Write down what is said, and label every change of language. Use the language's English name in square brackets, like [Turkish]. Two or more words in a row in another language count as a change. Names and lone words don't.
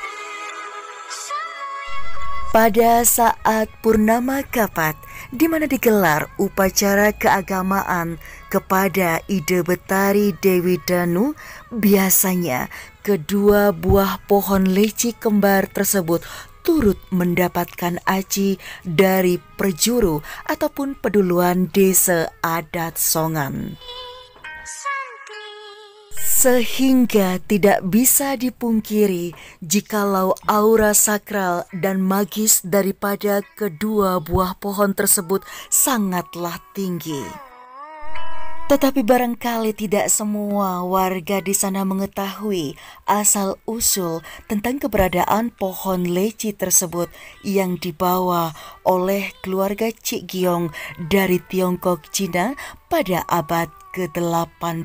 [Indonesian] Pada saat Purnama Kapat, di mana digelar upacara keagamaan kepada Ide Betari Dewi Danu, biasanya kedua buah pohon leci kembar tersebut turut mendapatkan aci dari perjuru ataupun peduluan desa adat Songan. Sehingga tidak bisa dipungkiri jikalau aura sakral dan magis daripada kedua buah pohon tersebut sangatlah tinggi. Tetapi barangkali tidak semua warga di sana mengetahui asal-usul tentang keberadaan pohon leci tersebut yang dibawa oleh keluarga Cik Giyong dari Tiongkok Cina pada abad ke-18.